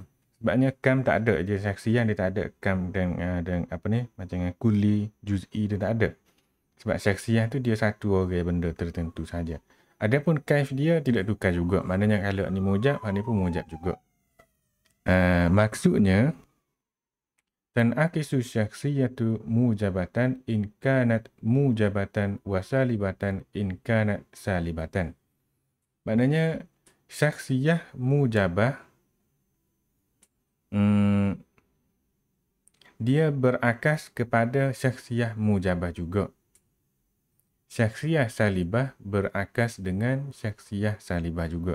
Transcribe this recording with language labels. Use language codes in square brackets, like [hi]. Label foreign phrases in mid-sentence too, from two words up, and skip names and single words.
[ms] Sebabnya kam tak ada je, syakhsiyah dia tak ada kam dan apa ni, macam kulli, juz'i dia tak ada. Sebab syakhsiyah tu dia satu orang benda tertentu saja. Adapun kaif dia tidak tukar juga. Maknanya kalau ni mujab, ni pun mujab juga. [ar] Maksudnya تنعكس شخصية موجبة إن كانت موجبة وسالبة إن كانت سالبة. [ms] Maknanya syakhsiyah mujabah dia berakas kepada syakhsiyah mujabah juga. Syakhsiyah salibah berakas dengan syakhsiyah salibah juga.